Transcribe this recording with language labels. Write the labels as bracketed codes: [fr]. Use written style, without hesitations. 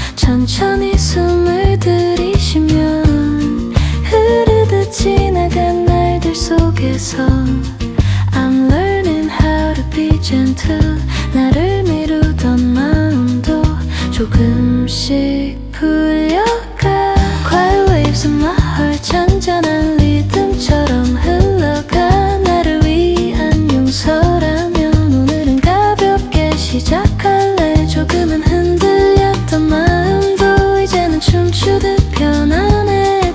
[ko] 천천히 숨을 들이쉬면 흐르듯 지나간 날들 속에서 [en] I'm learning how to be gentle. [ko] 나를 미루던 마음도 조금씩 풀려가. [en] Quiet waves of my heart, [ko] 잔잔한 리듬처럼 흘러가. 나를 위한 용서라면 오늘은 가볍게 시작할래. 조금은 흔들렸던 마음도 이제는 춤추듯 편안해.